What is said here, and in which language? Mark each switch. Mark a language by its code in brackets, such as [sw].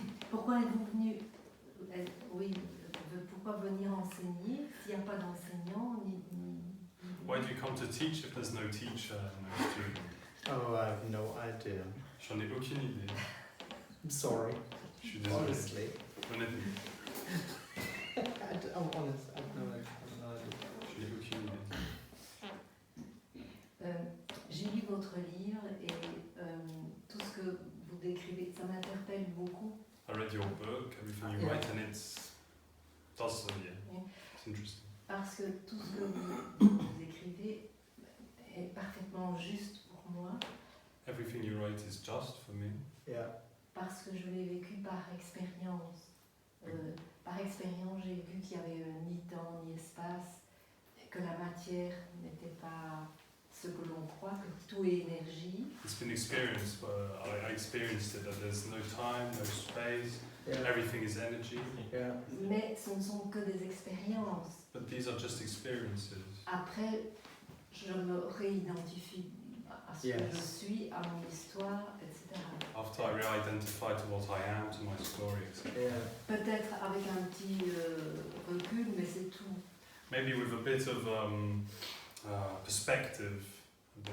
[fr] Pourquoi êtes-vous venu oui, pourquoi venir enseigner s'il n'y a pas d'enseignant ni [en] Why do you come to teach if there's no teacher, no student? Oh, I have no idea. [fr] J'en ai aucune idée. [en] I'm sorry. [fr] Je suis désolé. [en] Honestly. [fr] Honnêtement, [en] I'm honest. I have no idea. [fr] je n'ai aucune idée. J'ai lu votre livre et tout ce que vous décrivez, ça m'interpelle beaucoup. [en] I read your book, everything you Yeah. write, and does, yeah, [fr] Oui. [en] it's interesting. [fr] Parce que tout ce que vous écrivez est parfaitement juste pour moi, [en] Everything you write is just for me, Yeah. [fr] parce que je l'ai vécu par expérience. Par expérience, j'ai vu qu'il n'y avait ni temps ni espace, que la matière n'était pas ce que l'on croit, que tout est énergie. [en] it's been experienced, I experienced it, that there's no time, no space, Yeah. everything is energy, Yeah. [fr] Mais ce ne sont que des expériences. [en] but these are just experiences. [fr] Après, je me réidentifie à ce que [en] Yes. [fr] je suis, à mon histoire, etc. [en] After I re-identify to what I am, to my story, etc. Yeah. [fr] Peut-être avec un petit recul, mais c'est tout. [en] Maybe with a bit of perspective, a bit,